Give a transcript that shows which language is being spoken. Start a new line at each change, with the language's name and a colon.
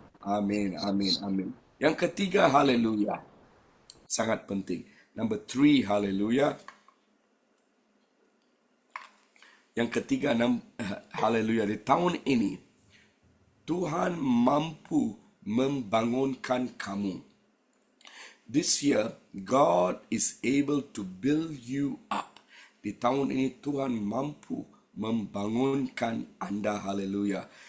Malay: Amin, amin, amin. Yang ketiga, hallelujah, sangat penting.
English: Number 3, haleluya.
Malay: Yang ketiga, haleluya, di tahun ini Tuhan mampu membangunkan kamu.
English: This year, God is able to build you up.
Malay: Di tahun ini Tuhan mampu membangunkan Anda, haleluya.